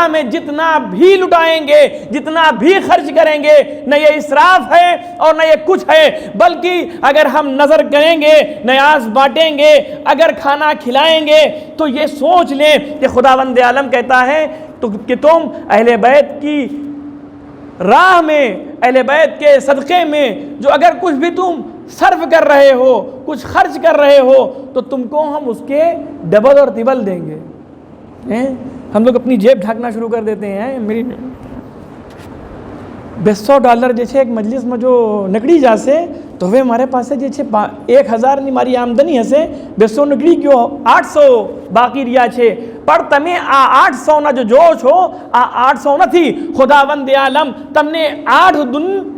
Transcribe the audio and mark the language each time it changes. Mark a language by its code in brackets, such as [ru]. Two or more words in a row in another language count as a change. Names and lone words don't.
[ur] میں جتنا بھی لٹائیں گے جتنا بھی خرچ کریں گے نہ یہ اسراف ہے اور نہ یہ کچھ ہے بلکہ اگر ہم نظر کریں گے نیاز بانٹیں گے اگر کھانا کھلائیں گے تو یہ سوچ لیں کہ خداوند عالم کہتا ہے تو کہ تم اہل بیت کی راہ میں اہل بیت کے صدقے میں جو اگر کچھ بھی تم صرف کر رہے ہو کچھ خرچ کر رہے ہو تو تم کو ہم اس کے ڈبل اور تبل دیں گے ہم لوگ اپنی جیب ڈھانکنا شروع کر دیتے ہیں میری [gu] $200 જે છે એક મજલિસમાં જો નીકળી જશે તો હવે મારે પાસે જે છે 1000 ની મારી આમદની હશે 200 નીકળી ગયો 800 બાકી રહ્યા છે પણ તમે આ 800 ના જો જોવો છો આ 800 નથી [ur] خداوند عالم [gu] તમને 8 દુન